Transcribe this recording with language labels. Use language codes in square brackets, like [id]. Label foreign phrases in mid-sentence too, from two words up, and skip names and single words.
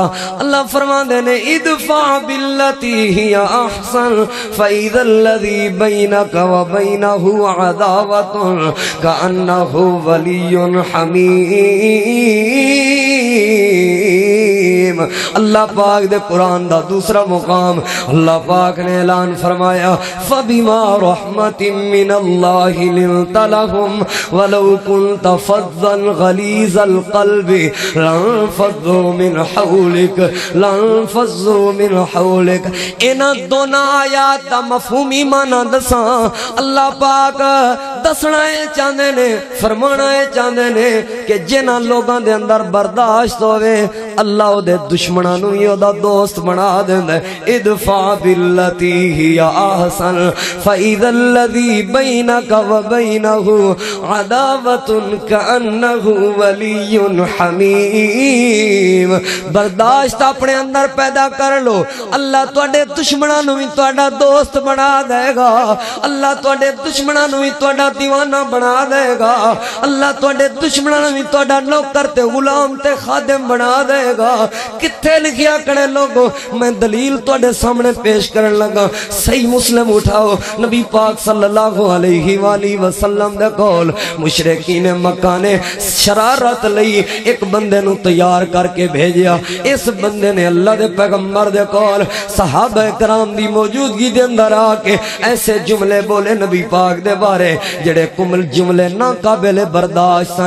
[pa] اللہ فرماندے نے [ar] ادفع باللتی ہی احسن فاذا الذی بینک وبینہ عداوۃ کأنہ ولی حمیم۔ [pa] اللہ پاک دے قرآن دا دوسرا مقام اللہ پاک نے اعلان فرمایا [ar] فبما رحمت من اللہ لنت لهم ولو كنت فظا غلیظ القلب لانفضوا من حولک۔ [pa] انہاں دونوں آیات دا مفہومی معنی دساں، اللہ پاک دسنا چاہندے نے، فرمانا چاہندے نے کہ جنہاں لوگاں دے اندر برداشت ہوئے اللہ او دے دشمناں نوں ہی او دا دوست بنا دیندا ہے۔ [ar] ادفع باللتی ہی احسن فاذا الذی بینک وبینہ عداوۃ کأنہ ولی حمیم۔ [pa] برداشت اپنے اندر پیدا کر لو، اللہ تواڈے دشمناں نوں بھی تواڈا دوست بنا دے گا، اللہ تواڈے دشمناں نوں بھی تواڈا دیوانہ بنا دے گا، اللہ تواڈے دشمناں نوں بھی تواڈا نوکر تے غلام تے خادم بنا دے گا۔ کتھے لکھیا کڑے لوگو، میں دلیل تواڈے سامنے پیش کرن لگا۔ صحیح مسلم اٹھاؤ، نبی پاک [ar] صلی اللہ علیہ وآلہ وسلم [pa] دے قول، مشرکین مکہ نے شرارت لئی ایک بندے نو تیار کر کے بھیجیا۔ اس بندے نے اللہ دے پیغمبر دے قول صحابہ کرام دی موجودگی دے اندر آ کے ایسے جملے بولے نبی پاک دے بارے جڑے کمل جملے ناقابل برداشت سن۔